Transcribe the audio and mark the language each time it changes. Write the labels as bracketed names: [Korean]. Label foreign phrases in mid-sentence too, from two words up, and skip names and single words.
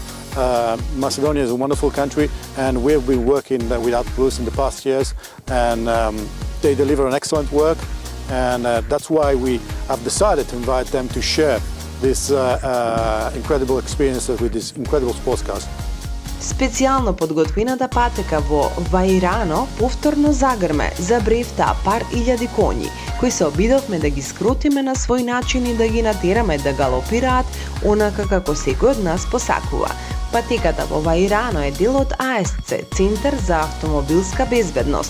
[English] Macedonia is a wonderful country, and we've been working with Autoplus in the past years, and they deliver an excellent work, and that's why we have decided to invite them to share this incredible experiences with these incredible sports cars. [Macedonian] Специјално подготвената патека во Ваирано повторно загрме за бревта пар илјади коњи, кои се обидовме да ги скротиме на свој начин и да ги натераме да галопираат онака како секој од нас посакува. Патеката во Ваирано е дел од ASC, Центар за автомобилска безбедност.